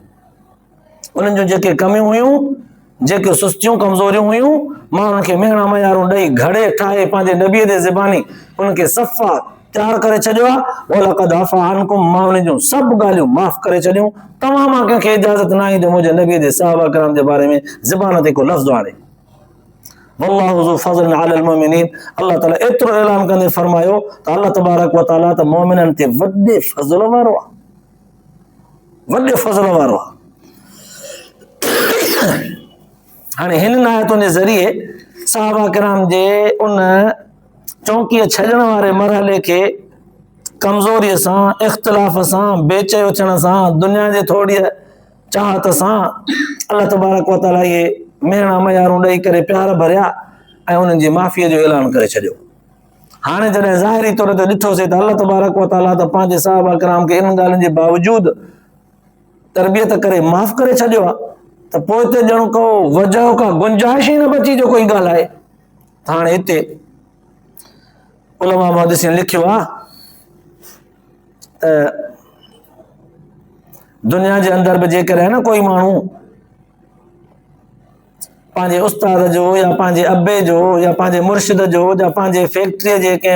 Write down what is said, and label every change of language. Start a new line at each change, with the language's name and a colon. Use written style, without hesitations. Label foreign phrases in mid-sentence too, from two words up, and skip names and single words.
Sindhi: उन्हनि जूं जेके कमियूं हुयूं, जेके सुस्तियूं कमज़ोरियूं हुयूं, मां उन्हनि खे मेहणा मयारूं ॾेई घड़े ठाहे पंहिंजे नबीअ जे ज़बानी उनखे सफ़ा तयारु करे छॾियो आहे।
Arabic: ولقد عفا عنكم,
Sindhi: मां उन जूं सभु ॻाल्हियूं माफ़ करे छॾियूं। तव्हां मां कंहिंखे इजाज़त न आहे जो मुंहिंजे नबीअ जे सहाबा किराम जे बारे में ज़बान ते को लफ़्ज़ आणे।
Arabic: والله ذو فضل على المؤمنين,
Sindhi: अल्लाह ताला एतिरो ऐलान कंदे फरमायो त अल्लाह
Arabic: تبارك وتعالى
Sindhi: त मोमिननि ते वॾे फ़ज़्ल वारो आहे, वॾे फ़ज़्ल वारो आहे। हाणे हिन आयतुनि जे ज़रिए सहाबा किराम जे उन चौकीअ छॾण वारे मरहले खे कमज़ोरीअ सां, इख़्तिलाफ़ सां, बेचैन थियण सां, दुनिया जे थोड़ी चाहत सां अल्लाह
Arabic: تبارك وتعالى
Sindhi: इहे मेहणा मयारूं ॾेई करे प्यार भरिया ऐं उन्हनि जी माफ़ीअ जो ऐलान करे छॾियो। हाणे जॾहिं ज़ाहिरी तौर ते ॾिठोसीं त अल्लाह
Arabic: تبارك وتعالى
Sindhi: त पंहिंजे सहाबा किराम खे इन ॻाल्हियुनि जे बावजूद तरबियत करे माफ़ करे छॾियो आहे, त पोइ हिते ॼण को वजह का गुंजाइश ई न बची जो कोई ॻाल्हाए। त हाणे हिते उलमा मुहद्दिसीन लिखियो आहे त दुनिया जे अंदरि बि जेकॾहिं न कोई माण्हू पंहिंजे उस्ताद जो या पंहिंजे अबे जो या पंहिंजे मुर्शिद जो या पंहिंजे फैक्ट्रीअ जे कंहिं